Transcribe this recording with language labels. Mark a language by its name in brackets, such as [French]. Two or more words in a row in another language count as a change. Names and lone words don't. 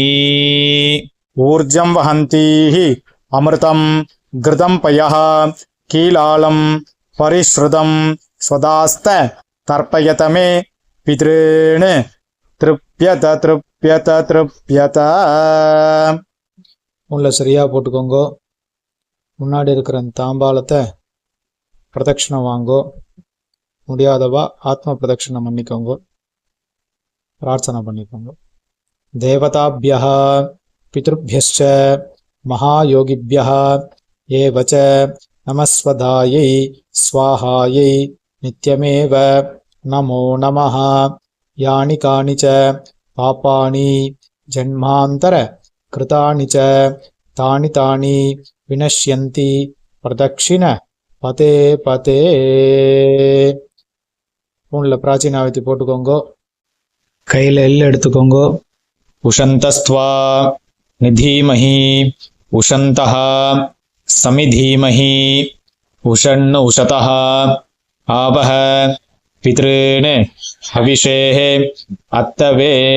[Sanskrit] ऊर्जं वहन्तीः अमृतं घृतं पयः कीलालं परिश्रुतं स्वदास्त तर्पयत मे पितॄन् तृप्यत तृप्यत तृप्यत. [Tamil] உள்ள சரியா போட்டுக்கோங்க. முன்னாடி இருக்கிற தாம்பாளத்தை பிரதட்சணம் வாங்கோ. முடியாதவா ஆத்ம பிரதட்சணம் பண்ணிக்கோங்க. பிரார்த்தனை பண்ணிக்கோங்க. [Sanskrit] தேவதாபியः பித்ருभ्यश्च महायोगिभ्यः एवच नमस्वधायै स्वाहायै नित्यमेव नमो नमः. यानि कानि च पापानि जन्मान्तर कृतानि च तानि तानि विनश्यन्ति प्रदक्षिण पते पते. [Tamil] உன்னில் பிராச்சீனாவத்தி போட்டுக்கோங்க. கையில் எள் எடுத்துக்கோங்க. [Sanskrit] उशन्तस्त्वा निधीमहि उशन्तः समिधीमहि उशन् उशतः आवह पितॄन् हविषे अत्तवे.